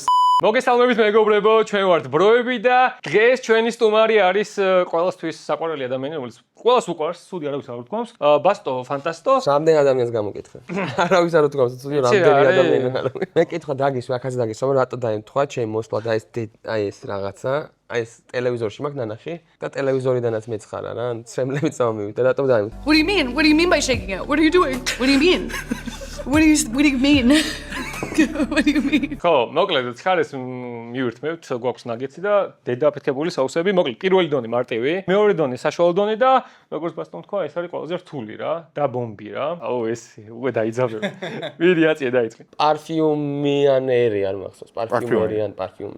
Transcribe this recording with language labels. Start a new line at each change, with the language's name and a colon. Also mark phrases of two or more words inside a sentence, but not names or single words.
Georgian: მოგესალმებით მეგობრებო, ჩვენ ვართ ბროები და დღეს ჩვენი სტუმარი არის ყველასთვის საყვარელი ადამიანი, რომელიც ყველას უყვარს, ცუდი არავის არ უთქვამს. ბასტო ფანტასტო. რამდენ ადამიანს გამოკითხე? არავის არ უთქვამს, ცუდი რამდენი ადამიანი არა. მე კითხვა დაგისვა, ახაც დაგისვა, რატო დაემთხვა ჩემ მოსვლა და ეს რაღაცა, აი ეს ტელევიზორში მაქვს ნანახი და ტელევიზორიდანაც მეცხარა რა, ცრემლები წამოვივიდა, რატო დაემთხვა?
English: What do you mean? What do you mean by shaking it? What are you doing? What do you mean? What do you mean? What do you mean?
Georgian: ხო, მოკლედ ხარეს მივირთმევთ, გვაქვს ნაგეცი და დედაფეთქებული საუსები, მოკლედ პირველი დონე მარტივი, მეორე დონე საშუალო დონე და როგორც ბასტომ თქვა, ეს არის ყველაზე რთული რა, და ბომბი რა. აუ ეს უკვე დაიძაბე. მიდი აწიე დაიწყე. პარფიუმიანერი არ მახსოვს, პარფიუმერიან პარფიუმი.